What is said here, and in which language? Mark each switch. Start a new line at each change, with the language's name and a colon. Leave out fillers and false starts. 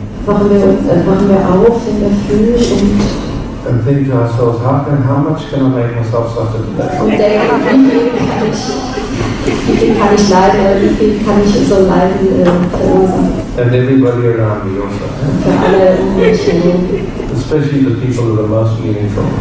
German: Wachen wir auf in der Früh
English: and think to ourselves, how much can I make myself suffer today?
German: und denken, wie viel kann ich leiden oder wie viel kann ich so Leiden verursachen?
English: And everybody around me also.
German: Für alle Menschen,
English: Especially the people that are most meaningful.